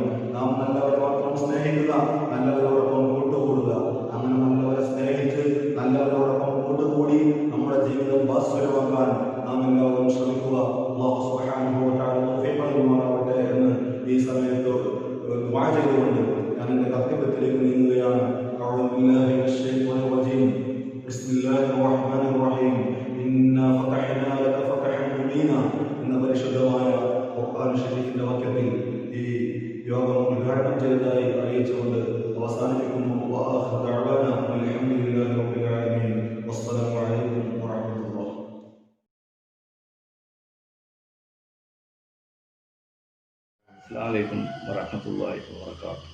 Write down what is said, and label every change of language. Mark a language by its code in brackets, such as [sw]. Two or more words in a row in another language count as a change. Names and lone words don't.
[ml] നാം നല്ലവരെ മാത്രം സ്നേഹിക്കുക, നല്ലവരോടൊപ്പം കൂട്ടുകൂടുക. അങ്ങനെ നല്ലവരെ സ്നേഹിച്ച് നല്ലവരോടൊപ്പം കൂട്ടുകൂടി നമ്മുടെ ജീവിതം ഭാസ്വരമാക്കാൻ നാം എല്ലാവരും ശ്രമിക്കുക. [ar] الله سبحانه وتعالى [ml] തൗഫീഖ് നൽകുമാറാവട്ടെ എന്ന് ഈ സമയത്ത് ദുആ ചെയ്തുകൊണ്ട് ഞാൻ എൻ്റെ കർത്തവ്യത്തിലേക്ക് നീങ്ങുകയാണ്. [ar] أعوذ بالله من الشيطان الرجيم. بسم الله الرحمن الرحيم. إنا فتحنا لك فتحا مبينا. [ml] എന്ന പരിശുദ്ധമായ ഖുർആൻ ശരീഫിന്റെ വാക്യത്തിൽ ഈ യോഗം ഉദ്ഘാടനം ചെയ്തതായി അറിയിച്ചുകൊണ്ട് അവസാനിപ്പിക്കുന്നു. [ar] وآخر دعوانا الحمد لله رب العالمين. والسلام عليكم ورحمة الله. السلام عليكم ورحمة الله وبركاته.